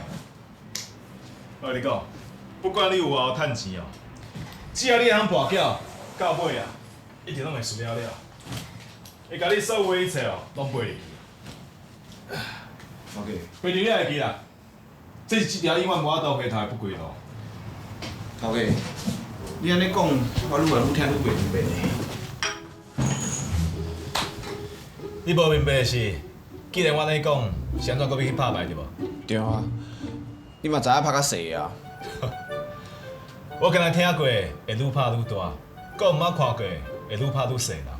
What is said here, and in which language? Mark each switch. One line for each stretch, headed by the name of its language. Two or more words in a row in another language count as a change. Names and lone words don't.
Min Nan Chinese: 我跟你讲，不管你有偌趁钱哦，只要你会晓博缴，到尾啊，一定拢会输了了，会甲你所有一切哦，拢赔入去。头家，赔入你会记啦，这是一条永远无法度回头的不归路。头家，你安尼讲，我愈来愈听愈袂明白呢。你无明白的是，既然我安尼讲，是安怎搁要去拍牌对无？对啊，你嘛知影拍较细啊。我敢若听过会愈拍愈大，搁毋捌看过会愈拍愈细啦。